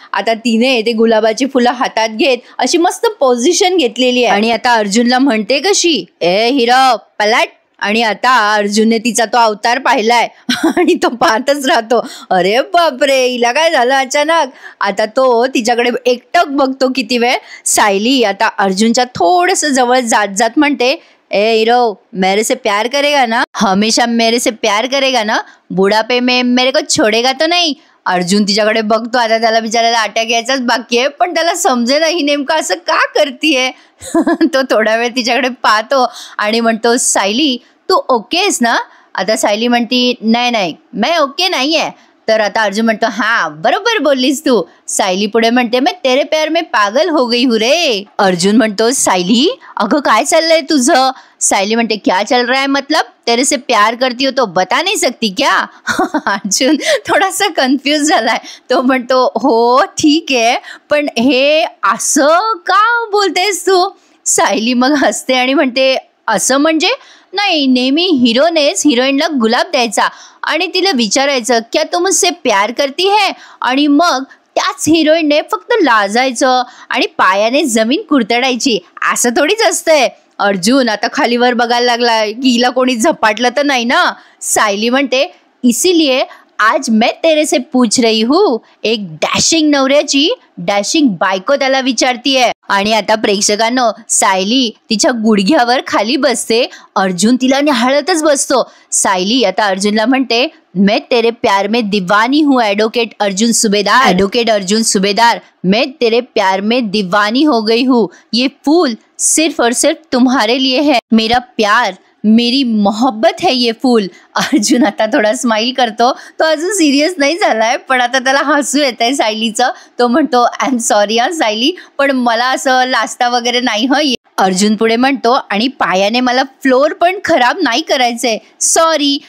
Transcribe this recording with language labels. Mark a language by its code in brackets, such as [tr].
[mr] आता तिने ते गुलाबाची फुलं हातात घेत अशी मस्त पोझिशन घेतलेली आहे. आणि आता अर्जुनला म्हणते कशी, ए हिरो पलट. आणि आता अर्जुनने तिचा तो अवतार पाहिलाय आणि तो पाहतच राहतो. अरे बापरे, हिला काय झालं अचानक. आता तो तिच्याकडे एकटक बघतो किती वेळ. सायली आता अर्जुनच्या थोडस जवळ जात जात म्हणते, [hi] ए हीरो मेरे से प्यार करेगा ना, हमेशा मेरे से प्यार करेगा ना, बुढ़ापे में मेरे को छोड़ेगा तो नहीं. [mr] अर्जुन तिच्याकडे बघतो. आता त्याला बिचारायला अटॅक यायचाच बाकी आहे, पण त्याला समजेल ही नेमकं असं का करतीये. तो थोडा वेळ तिच्याकडे पाहतो आणि म्हणतो, सायली तू ओके आहेस ना. आता सायली म्हणती नाही मैं ओके नाही आहे. तर आता अर्जुन म्हणतो हा बरोबर बोललीस तू. सायली पुढे म्हणते [hi] मैं तेरे प्यार में पागल हो गई हूँ रे. [mr] अर्जुन म्हणतो सायली अगं काय चाललंय तुझं. सायली म्हणते [hi] क्या चल रहा है मतलब, तेरे से प्यार करती हो तो बता नहीं सकती क्या. [mr] अर्जुन थोडासा कन्फ्यूज झालाय. तो म्हणतो हो ठीक आहे, पण हे असं का बोलतेस तू. सायली मग हसते आणि म्हणते असं म्हणजे नाही, नेहमी हिरोनेच हिरोईनला गुलाब द्यायचा आणि तिला विचारायचं [hi] क्या तुम मुझसे प्यार करती है, [mr] आणि मग त्याच हिरोईनने फक्त लाजायचं आणि पायाने जमीन कुरतडायची. असं थोडीच असतंय. अर्जुन आता खालीवर बघायला लागला की हिला कोणी झपाटलं तर नाही ना. सायली म्हणते [hi] इसीलिए आज मैं तेरे से पूछ रही हूँ, [mr] एक डॅशिंग नवऱ्याची डॅशिंग बायको त्याला विचारतीये. आणि आता प्रेक्षकांनो, सायली तिच्या गुडघ्यावर खाली बसते, अर्जुन तिला निहाळतच बसतो. सायली आता अर्जुनला म्हणते, [hi] मैं तेरे प्यार में दीवानी हूँ एडवोकेट अर्जुन सुबेदार. एडवोकेट अर्जुन सुबेदार, मैं तेरे प्यार में दीवानी हो गई हूँ. ये फूल सिर्फ और सिर्फ तुम्हारे लिए है. मेरा प्यार, मेरी मोहब्बत है ये फूल. [mr] अर्जुन आता थोडा स्माइल करतो. तो अजून सिरियस नाही झालाय, पण आता त्याला हसू येत आहे सायलीचं. तो म्हणतो, आय एम सॉरी हा सायली, पण मला असं लाजता वगैरे नाही हं. अर्जुन पुढे म्हणतो, आणि पायाने मला फ्लोर पण खराब नाही करायचंय, सॉरी.